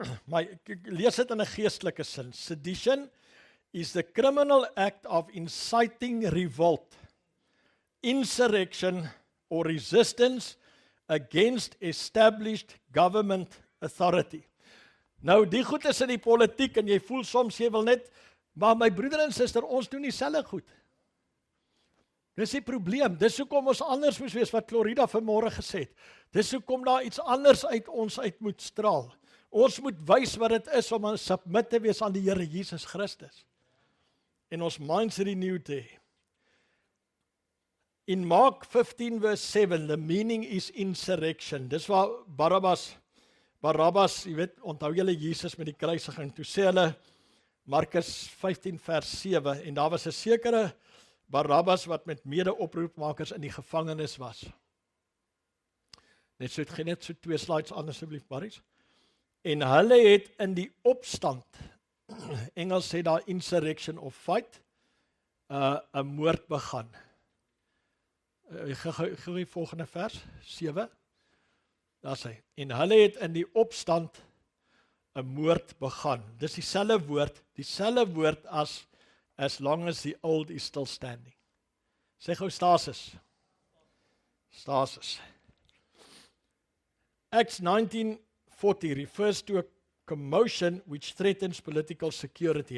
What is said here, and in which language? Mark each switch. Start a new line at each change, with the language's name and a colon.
Afrikaans: Maar ek lees dit in 'n geestelike sin.
English: Sedition is the criminal act of inciting revolt, insurrection or resistance against established government authority.
Afrikaans: Nou, die goed is in die politiek en jy voel soms jy wil net, maar my broeder en suster, ons doen dieselfde goed. Dis die probleem, dis hoekom ons anders moes wees wat Florida vanmôre gesê het. Dis hoekom daar iets anders uit ons uit moet straal. Ons moet wys wat dit is om 'n submit te wees aan die Here Jesus Christus. En ons
English: minds renewed
Afrikaans: te hê.
English: In Mark 15 verse 7, the meaning is insurrection.
Afrikaans: Dis waar Barabbas, jy weet, onthou julle Jesus met die kruisiging, toe sê hulle, Markus 15 vers 7, en daar was 'n sekere Barabbas wat met mede-oproermakers in die gevangenis was. Net so 2 slides aan asseblief, Maries. En hulle het in die opstand, Engels sê daar insurrection of fight, 'n moord begin. Gou die volgende vers, 7. Daar sê, en hulle het in die opstand 'n moord begin. Dis dieselfde woord
English: as long as the old is still standing.
Afrikaans: Sê gou stasis. Stasis.
English: Acts 19:40 refers to a commotion which threatens political security.